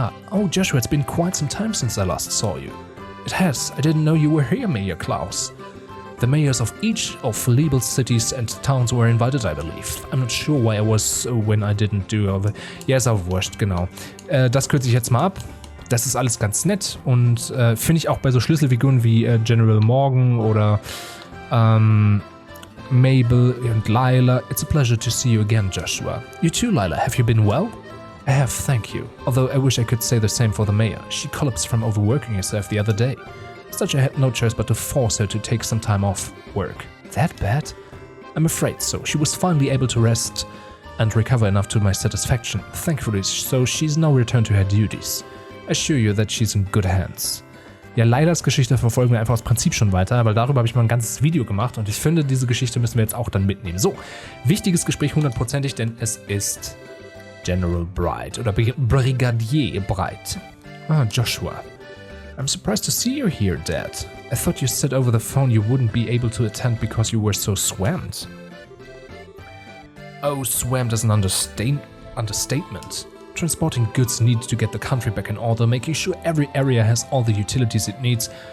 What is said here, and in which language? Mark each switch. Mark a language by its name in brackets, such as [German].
[English] Oh, Joshua, it's been quite some time since I last saw you. It has. I didn't know you were here, Mayor Klaus. The mayors of each of Liebel's cities and towns were invited, I believe. I'm not sure why I was when I didn't do all the... [German] Ja, ist auch wurscht, genau. Das kürze ich jetzt mal ab. Das ist alles ganz nett und finde ich auch bei so Schlüsselfiguren wie General Morgan oder Mabel und Lila. [English] It's a pleasure to see you again, Joshua. You too, Lila. Have you been well? I have, thank you. Although I wish I could say the same for the mayor. She collapsed from overworking herself the other day. Such I had no choice but to force her to take some time off work. That bad? I'm afraid so. She was finally able to rest and recover enough to my satisfaction. Thankfully, so she's now returned to her duties. I assure you that she's in good hands. [German] Ja, Lilas Geschichte verfolgen wir einfach aus Prinzip schon weiter, weil darüber habe ich mal ein ganzes Video gemacht und ich finde, diese Geschichte müssen wir jetzt auch dann mitnehmen. So, wichtiges Gespräch 100%ig, denn es ist General Bright oder Brigadier Bright. [English] Ah, Joshua. I'm surprised to see you here, Dad. I thought you said over the phone you wouldn't be able to attend because you were so swamped. Oh, swamped is an understatement. Transporting goods needs to get the country back in order, making sure every area has all the utilities it needs.